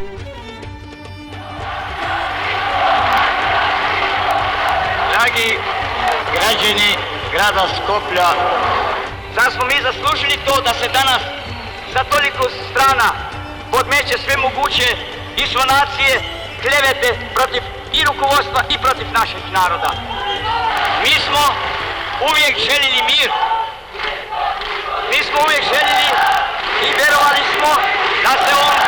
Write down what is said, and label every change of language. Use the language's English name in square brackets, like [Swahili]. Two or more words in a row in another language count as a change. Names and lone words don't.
[Serbian] Драги граѓани града Скопје, зар смо ми заслужили то да се данас за толику страна подмече све могуќе дисонације, клевете против и руководства и против нашeg народа. Mi smo uvijek željeli mir. Mi smo uvijek željeli i verovali smo da se